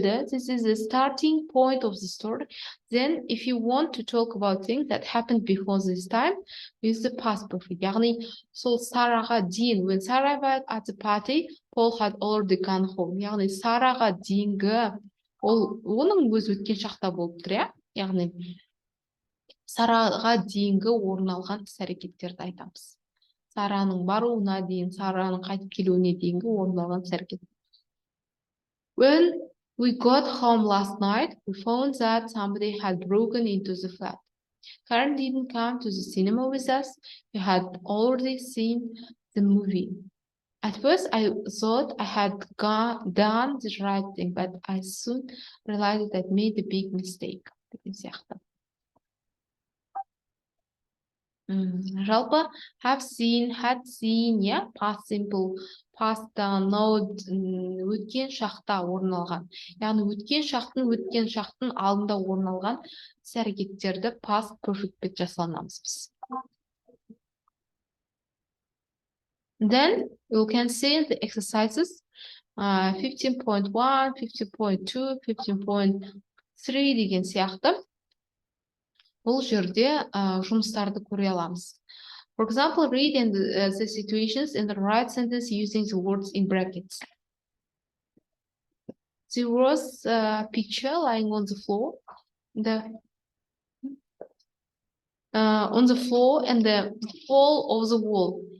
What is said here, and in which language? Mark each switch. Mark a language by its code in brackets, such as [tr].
[en] This is the starting point of the story. Then, if you want to talk about things that happened before this time, use the past perfect. [kk] Яғни, сол Сараға дейін, [en] when Sarah arrived at the party, Paul had already gone home. [kk] Яғни, Сараға дейінгі, оның өзі өткен шақта болып тұр, иә? Яғни, Сараға дейінгі орын алған іс-әрекеттерді айтамыз. Сараның баруына дейін, Сараның қайтып келуіне дейінгі орын алған іс-әрекет. [en] When we got home last night, we found that somebody had broken into the flat. Karen didn't come to the cinema with us. We had already seen the movie. At first, I thought I had done the right thing, but I soon realized that I made a big mistake. Жалпы have seen, had seen, yeah, past simple, [kk] past now өткен шақта орын алған. Яғни өткен шақтың алдында орын алған іс-әрекеттерді past perfect'пен жасалынамыз біз. [en] Then you can see the exercises 15.1, 15.2, 15.3 [kk] деген сияқты. Бұл жерде жұмыстарды көре аламыз. [en] For example, read the situations in the right sentence using the words in brackets. There was a picture lying on the floor. On the floor and the fall of the wall.